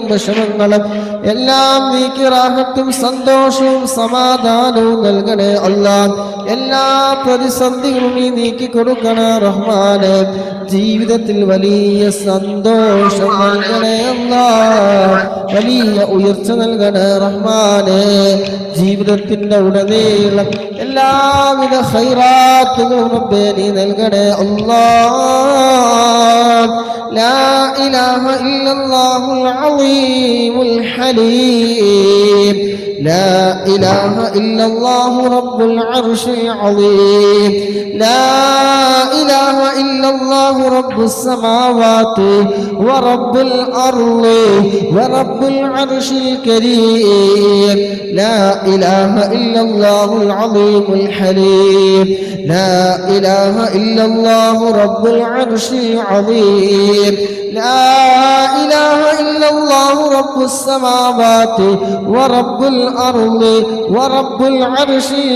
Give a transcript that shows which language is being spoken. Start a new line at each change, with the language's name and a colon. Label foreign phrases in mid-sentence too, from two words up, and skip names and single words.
Malayalam: വിഷമങ്ങളും എല്ലാം നീക്കി റാഹത്തും സന്തോഷവും സമാധാനവും നൽകണേ അല്ലാഹ് എല്ലാ പ്രതിസന്ധികളും നീ നീക്കി കൊടുക്കണേ റഹ്മാനേ ജീവിതത്തിൽ വലിയ സന്തോഷം നൽകണേ അല്ലാഹ് വലിയ ഉയർച്ച നൽകണേ റഹ്മാനേ ജീവിതത്തിന്റെ ഉടനീളം എല്ലാവിധ ഖൈറാത്തുകളും റബ്ബേ നീ നൽകണേ
Arabic: الله لا إله إلا الله العظيم الحليم لا إله إلا الله رب العرش العظيم لا إله إلا الله رب السماوات ورب الأرض ورب العرش الكريم لا إله إلا الله العظيم الحليم لا إله إلا الله رب العرش العظيم لا إله إلا الله رب السماوات ورب الأرض ورب العرش